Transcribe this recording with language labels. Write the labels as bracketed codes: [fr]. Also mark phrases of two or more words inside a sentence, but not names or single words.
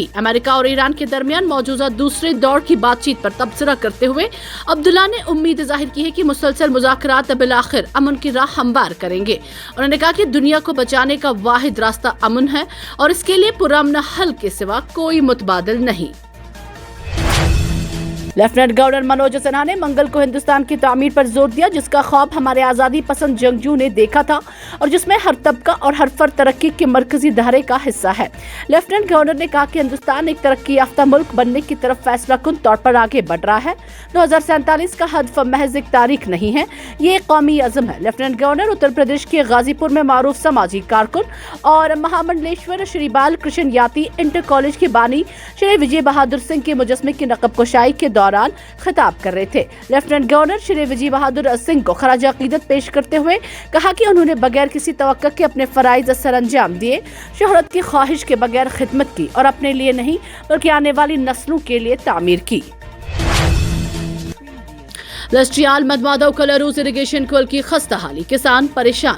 [ur] امریکہ اور ایران کے درمیان موجودہ دوسرے دور کی بات چیت پر تبصرہ کرتے ہوئے عبداللہ نے امید ظاہر کی ہے کہ مسلسل مذاکرات بالآخر امن کی راہ ہموار کریں گے۔ انہوں نے کہا کہ دنیا کو بچانے کا واحد راستہ امن ہے اور اس کے لیے پرامن حل کے سوا کوئی متبادل نہیں۔ لیفٹیننٹ گورنر منوج سنہا نے منگل کو ہندوستان کی تعمیر پر زور دیا، جس کا خواب ہمارے آزادی پسند جنگجو نے دیکھا تھا اور جس میں ہر طبقہ اور ہر فرد ترقی کے مرکزی دھارے کا حصہ ہے۔ لیفٹیننٹ گورنر نے کہا کہ ہندوستان ایک ترقی یافتہ ملک بننے کی طرف فیصلہ کن طور پر آگے بڑھ رہا ہے۔ 2047 کا ہدف محض ایک تاریخ نہیں ہے، یہ ایک قومی عزم ہے۔ لیفٹیننٹ گورنر اتر پردیش کے غازی پور میں معروف سماجی کارکن اور مہامنڈلیشور شری بال کرشن یاتی انٹر کالج کے بانی شری وجے بہادر سنگھ کے مجسمے کی نقب کشائی کے دوران خطاب کر رہے تھے۔ لیفٹیننٹ گورنر شری وجے بہادر سنگھ کو خراج عقیدت پیش کرتے ہوئے کہا کہ انہوں نے بغیر کسی توقع کے اپنے فرائض سر انجام دیے، شہرت کی خواہش کے بغیر خدمت کی اور اپنے لیے نہیں بلکہ آنے والی نسلوں کے لیے تعمیر کی۔ لسٹریال مدمادو کلاروس اریگیشن کول کی خستہ حالی، کسان پریشان۔